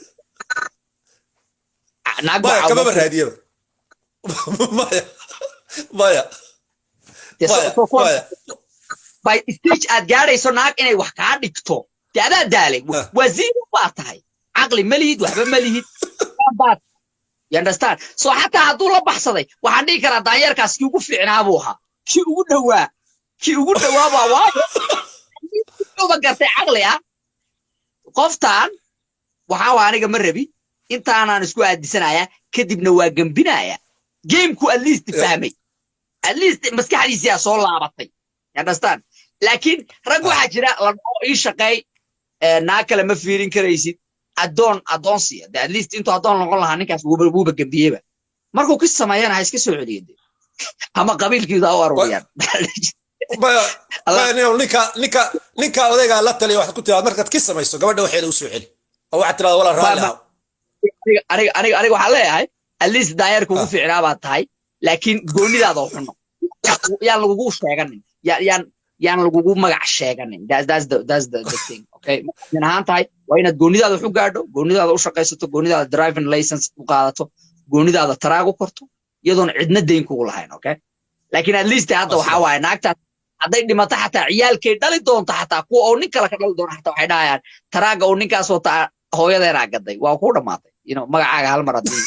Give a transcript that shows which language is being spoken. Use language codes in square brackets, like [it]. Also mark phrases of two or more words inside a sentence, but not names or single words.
[so] kama raadiyo maya [en] by stage [so] aad gaadhayso naag inay wax kaa dhigto dee adaa daalay wasiir baa tahay caqli ma lihid waxba ma lihid [en] you understand [so] so xataa hadduu la baxsaday waxaan dhihi karaa daanyeerkaas kii ugu fiicnaa buu ahaa kii ugu dhowaa baa waayo uba gartay caqli ah qoftaan waxaa waa aniga ma rabi intaanaan isku aadisanayaa kadibna waa gambinayaa gameku [en] at least [so] fahmay [en] at least [so] maskaxdiisa soo laabatay [en] you understand [so] laakiin rag waxa jira la ii shaqay naag kale ma fiirin karaysid adoonsiya [en] at least [so] intuu adoon noqon lahaa ninkaas wuuba gambiyeyba markuu ka sameeyana ha iska soo celiyay ama qabiilkiisa u aruriyaan ninka odayga la taliya waxaad ku tiraad markaad ka samayso gabadha waxeeda u soo celi oo waxaad tiraad wala raali aniga waxaan leeyahay [en] at least [so] daayarka ugu fiicnaa baad tahay laakiin goonidaada u xuno yaan lagugu sheeganin yaan lagugu magac sheeganin that's [en] the thing [so] okay min ahaan tahay waa inaad goonidaada wax u gaadho goonidaada u shaqaysato goonidaada [en] driving license [so] u qaadato goonidaada taraag u korto iyadoon cidna dayn kugu lahayn okay laakiin [en] at least [so] hadda waxaa waaye naagtaas hadday dhimato xataa ciyaalkay dhali doonto xataa kuwa oo nin kale ka dhali doona xataa waxay dhahayaan taraaga oo ninkaas wata hooyadeena gaday waa ku dhamaatay magacaaga hal mar haddii